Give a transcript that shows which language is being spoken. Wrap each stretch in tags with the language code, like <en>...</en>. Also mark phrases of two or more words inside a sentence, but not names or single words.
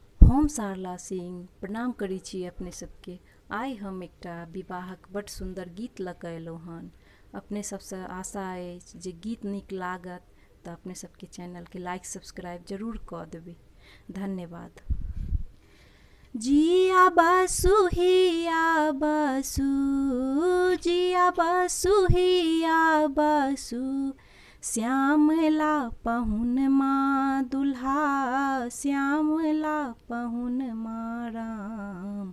<mai>हम सारला सिंह प्रणाम करै छी अपने सबके। आइ हम एकटा विवाहक बड़ सुंदर गीत लऽ कऽ अयलहुँ हन। अपने सबसँ आशा अछि जे गीत नीक लागत तऽ अपने सबके चैनलके</mai> <en>like subscribe</en> <mai>जरूर कऽ देबै। धन्यवाद। जिया बासु हिया बासु, जिया बासु हिया बासु, श्यामला पहुनमा दुल्हा, श्यामला पहुनमा राम।</mai>